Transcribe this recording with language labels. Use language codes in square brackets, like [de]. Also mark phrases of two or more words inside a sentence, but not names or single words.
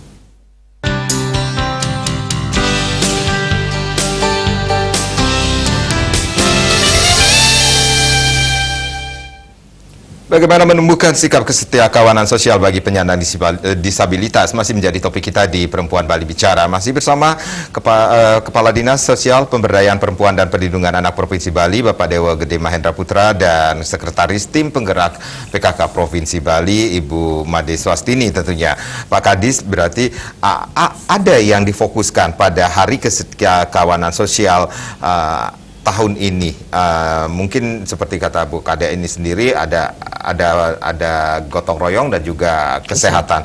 [id] Bagaimana menumbuhkan sikap kesetiakawanan sosial bagi penyandang disabilitas masih menjadi topik kita di Perempuan Bali Bicara. Masih bersama Kepala Dinas Sosial Pemberdayaan Perempuan dan Perlindungan Anak Provinsi Bali, Bapak Dewa Gede Mahendra Putra, dan Sekretaris Tim Penggerak PKK Provinsi Bali, Ibu Made Swastini tentunya. Pak Kadis, berarti ada yang difokuskan pada Hari Kesetiakawanan Sosial tahun ini. Mungkin seperti kata Bu Kade ini sendiri, ada gotong royong dan juga kesehatan.